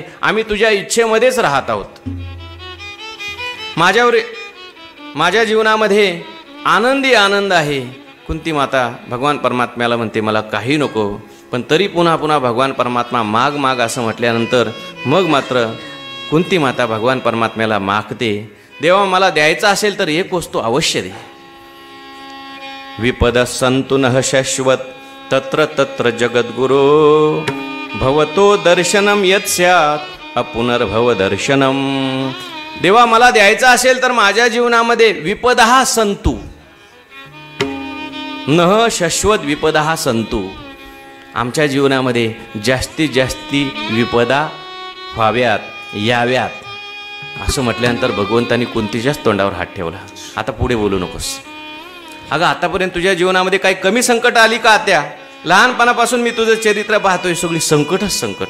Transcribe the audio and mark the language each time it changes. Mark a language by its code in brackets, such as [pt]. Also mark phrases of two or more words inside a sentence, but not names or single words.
[mr] आम्ही तुझ्या इच्छेमध्येच राहत आहोत. माझ्या जीवनामध्ये आनंदी आनंद आहे. कुंती माता भगवान परमात्म्याला म्हणते, मला काही नको. पण तरी पुन्हा पुन्हा भगवान परमात्मा माग माग असं म्हटल्यानंतर मग मात्र कुंती माता भगवान परमात्म्याला मागते, देवा मला द्यायचं असेल तर एक वस्तू अवश्य दे. [sa] विपद संतु नः शाश्वत तत्र तत्र जगद्गुरो भवतो दर्शनम यत् स्यात् अपुनर्भव दर्शनम. [mr] देवा मला द्यायचं असेल तर माझ्या जीवनामध्ये [sa] विपदः संतु नः शाश्वत विपदः संतु. [mr] आमच्या जीवनामध्ये जास्तीत जास्ती विपदा व्हाव्यात, याव्यात. असं म्हटल्यानंतर भगवंतानी कुंतीच्याच तोंडावर हात ठेवला. आता पुढे बोलू नकोस. अगं आतापर्यंत तुझ्या जीवनामध्ये काही कमी संकट आली का आत्या? लहानपणापासून मी तुझं चरित्र पाहतोय, सगळी संकटच संकट.